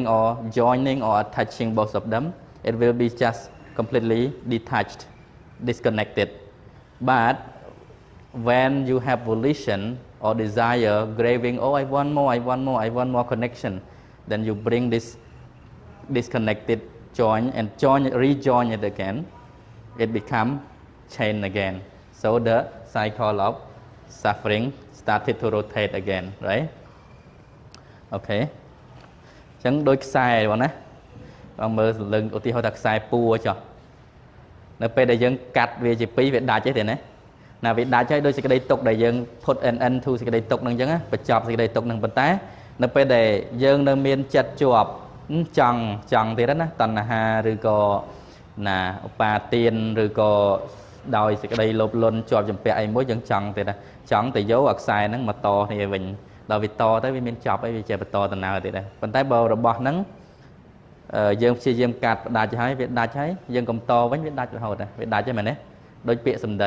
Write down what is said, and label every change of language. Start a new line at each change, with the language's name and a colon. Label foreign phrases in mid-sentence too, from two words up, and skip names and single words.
English: or joining or attaching both of them it will be just completely detached disconnected but when you have volition or desire graving oh I want more connection then you bring this disconnected join and rejoin it again it become chain again so the cycle of suffering started to rotate again right
Khmer: okay ចឹងដូចខ្សែបងណាបងមើលលើឧទាហរណ៍ថាខ្សែពួរចុះនៅពេលដែលយើងកាត់វាជាពីរវាដាច់ទេណាណាវាដាច់ហើយដូចសេចក្តីទុកដែលយើង
English: put an end to
Khmer: សេចក្តីទុកនឹងចឹងណាបញ្ចប់សេចក្តីទុកនឹងប៉ុន្តែនៅពេលដែលយើងនៅមានចិត្តជាប់ចង់ទៀតណាតណ្ហាឬក៏ណាឧបាទានឬក៏ដោយសេចក្តីលោភលន់ជាប់ចម្ពាក់អីមួយយើងចង់ ទៀតណាចង់ទៅយកអាខ្សែហ្នឹងមកតគ្នាវិញដល់វាតទៅវាមានចប់ហើយវាចេះបន្តដំណើរទៀតដែរប៉ុន្តែបើរបស់ហ្នឹងយើងព្យាយាមកាត់ផ្ដាច់ហើយវាដាច់ហើយយើងកំតវិញវាដាច់រហូតដែរវាដាច់ហើយមែនទេដូចពាក្យសម្ដី